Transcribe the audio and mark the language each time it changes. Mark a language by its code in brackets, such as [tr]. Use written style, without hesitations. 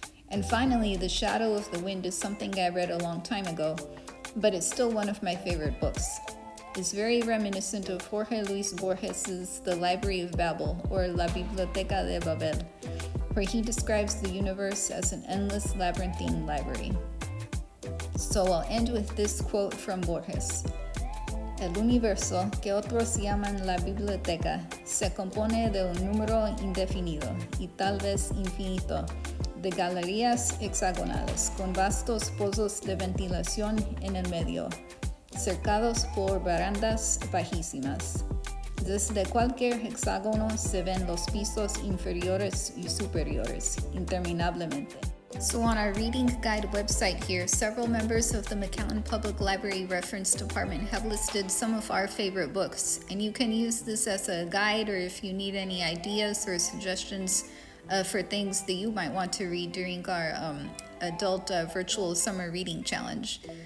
[en] And finally, The Shadow of the Wind is something I read a long time ago, but it's still one of my favorite books. It's very reminiscent of Jorge Luis Borges's The Library of Babel, or La Biblioteca de Babel, where he describes the universe as an endless labyrinthine library. So I'll end with this quote from Borges. [es] El universo, que otros llaman la biblioteca, se compone de un número indefinido y tal vez infinito de galerías hexagonales con vastos pozos de ventilación en el medio, cercados por barandas bajísimas. Desde cualquier hexágono se ven los pisos inferiores y superiores, interminablemente. [en] So on our reading guide website here, several members of the McAllen Public Library Reference Department have listed some of our favorite books, and you can use this as a guide or if you need any ideas or suggestions for things that you might want to read during our adult virtual summer reading challenge.